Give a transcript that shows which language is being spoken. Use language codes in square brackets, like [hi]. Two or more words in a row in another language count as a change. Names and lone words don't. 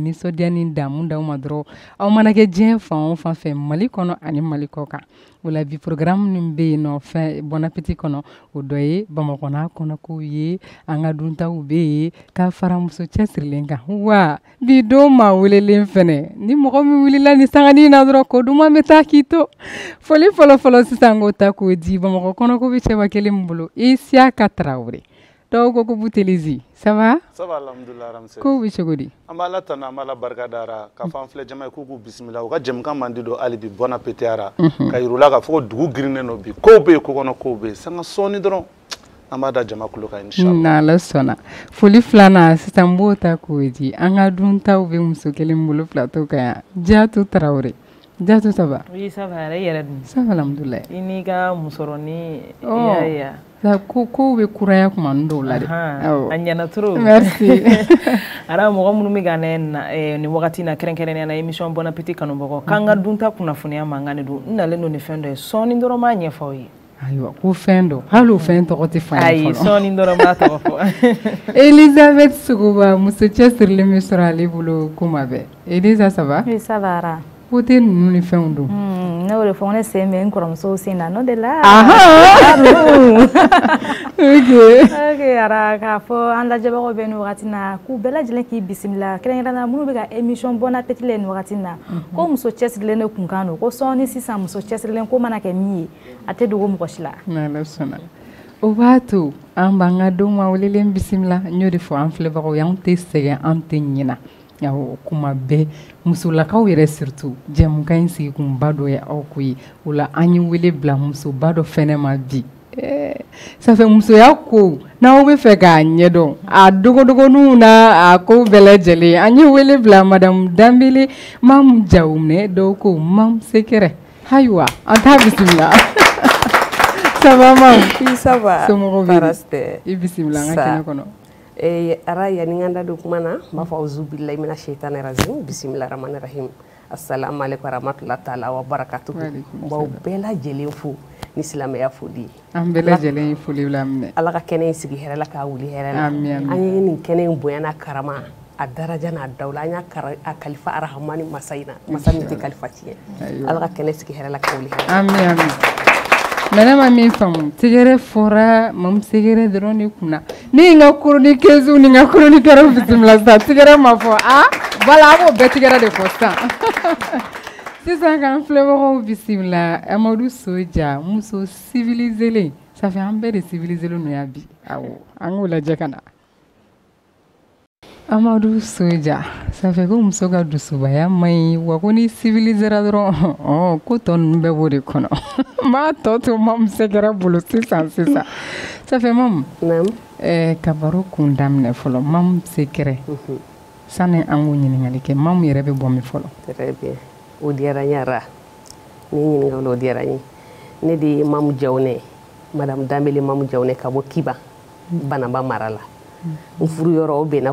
[bm] nisɔndiya ni damu d'aw ma dɔrɔn aw mana kɛ diɲɛ fan o fan fɛ Mali kɔnɔ ani Mali kɔ kan o la bi programme min bɛ yen nɔ fɛn Bon Appétit kɔnɔ o dɔ ye Bamakɔ n'a kɔnɔkow ye an ka duntaw bɛ yen k'a fara muso cɛsirilen kan wa bi don maa welelen fɛnɛ ni mɔgɔ min wulila ni sangani na dɔrɔn ko duman bɛ taa k'i to foli fɔlɔ sisan k'o ta k'o di Bamakɔ kɔnɔko bɛ cɛba kelen min bolo Isiaka Traoré dɔw ko Boutelezi [fr] ça va [bm] alhamdulillah Ramse ko bɛ cogo di an b'a la tanu an b'a la barika dara ka fan filɛ jama ye k'u k'u bisimila u ka jɛmukan man di don hali bi Bon Appétit ara ka yir'ula k'a fɔ ko dugu girinnen don bi kow bɛ yen ko kɔnɔ kow bɛ yen sanga sɔɔni dɔrɔn an b'a da jama kulo kan inchallah n'Ala sɔnna foli filanan sisan b'o ta k'o di an ka duntaw bɛ muso kelen bolo plateau kan yan Diatou Traoré Diatou [fr] ça va oui ça va [bm] yɛrɛ dun [fr] ça va alhamdulillah [bm] i n'i ka musɔrɔni yaya ko bɛ kuraya kuma dɔw la dɛ a ɲɛna trop [fr] merci [bm] ara mɔgɔ minnu bɛ ka nin wagati na kɛrɛnkɛrɛnnenya na émission Bon Appétit kanubagaw k'an ka dunta kunnafoniya mankan de don n nalen don ni fɛn dɔ ye sɔɔni dɔrɔn b'a ɲɛfɔ aw ye ayiwa ko fɛn dɔ hali o fɛn tɔgɔ tɛ fɔ ayi sɔɔni dɔrɔn b'a tɔgɔ fɔ Elisabeth Sogoba muso cɛsirilen bɛ sɔrɔ ale bolo kuma bɛɛ Elisa [fr] ça va oui ça va ara [bm] ko tɛ ninnu ni fɛnw don ne y'o de fɔ ne sen bɛ n kɔrɔmusow sen na n'o de la ok ara k'a fɔ an lajɛbagaw bɛ nin wagati na k'u bɛɛ lajɛlen k'i bisimila kɛrɛnkɛrɛnnenya minnu bɛ ka émission Bon Appétit la nin wagati na ko muso cɛsirilen de kunkan don ko sɔɔni sisan muso cɛsirilen ko mana kɛ min ye a tɛ dogo mɔgɔ si la n'Ala sɔnna o b'a to an b'an ka denw ma welelen bisimila n y'o de fɔ an filɛbagaw ye an tɛ sɛgɛn an tɛ ɲinɛ awɔ kuma bɛɛ musolakaw yɛrɛ surtout jɛmukan in sigikunba dɔ ye aw ko ye o la an ye wele bila musoba dɔ fɛnɛ ma bi [fr] ça fait [bm] musoya ko n'aw bɛ fɛ k'a ɲɛdɔn a dogodogoniw na a ko bɛɛ lajɛlen an ye wele bila Madame Dambele Mam Jawumɛ dɔw ko Mam Sekɛrɛ ayiwa an t'a bisimila [fr] ça va [bm] Mam [fr] oui ça va [bm] somɔgɔw bɛ i bisimila an ka kɛnɛ kɔnɔ ara yani nganda do kuma na ma [ar] فأعوذ بالله من الشيطان الرجيم بسم الله الرحمن الرحيم السلام عليكم ورحمة الله تعالى وبركاته [bm] baw bɛɛ lajɛlen fo ni silamɛya foli an bɛɛ lajɛlen foli bila minɛ ala ka kɛnɛ sigi hɛrɛ la ka wuli hɛrɛ la an ye nin kɛnɛ bonyana karama a daraja n'a dawla an y'a kalifa arhamani masayina masa min tɛ kalifa tiɲɛ ala ka kɛnɛ sigi hɛrɛ la ka wuli hɛrɛ amin mais ne ma min faamu tigɛrɛ fɔra Mam Sekɛrɛ dɔrɔn de kunna ne ye n ka chroniqueuse ni n ka chroniqueur bisimila sisan tigɛrɛ ma fɔ voilà a b'o bɛɛ tigɛrɛ de fɔ sisan sisan k'an filɛbagaw bisimila Amadou Soja muso civiliselen [fr] ça fait [bm] an bɛɛ de civiliselen no ya bi awɔ an k'o lajɛ ka na Amadou Soja [fr] ça fait [bm] ko muso ka dusubaya man ɲi wa ko ni civilisera dɔrɔn ko tɔ ninnu bɛɛ b'o de kɔnɔ n b'a tɔ to Mam Sekɛrɛ bolo sisan [fr] ça fait [bm] Mam ka baro kun daminɛ fɔlɔ Mam Sekɛrɛ sani an k'o ɲininkali kɛ Mam yɛrɛ bɛ bɔ min fɔlɔ [fr] très bien [bm] o diyara n ye ara ni ɲininkali o diyara n ye ne de ye Mam Jawunɛ Madame Dambele Mam Jawunɛ ka bɔ Kiba Banaba mara la n furu yɔrɔ o bɛnna